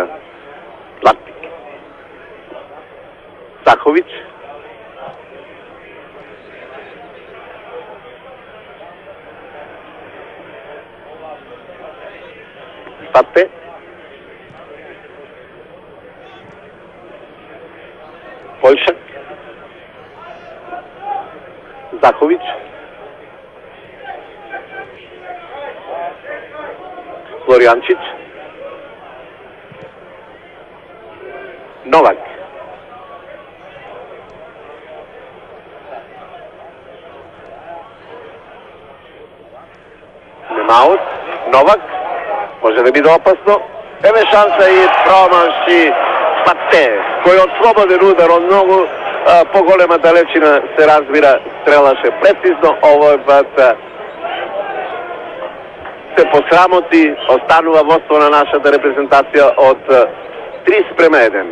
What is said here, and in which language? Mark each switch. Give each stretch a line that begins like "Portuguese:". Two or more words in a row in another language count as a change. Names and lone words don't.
Macedonian: Латик. Саховиќ. Папе.
Serbian: Поljšak, Zaković, Florijančić, Novak, Nemaut, Novak, može da bude
Macedonian: опасно, ево шанса и промаши Пате, кој од слободен удар од многу поголема далечина се разбира, стрелаше прецизно, овој пат се посрамоти, останува водство на нашата репрезентација од 3:1.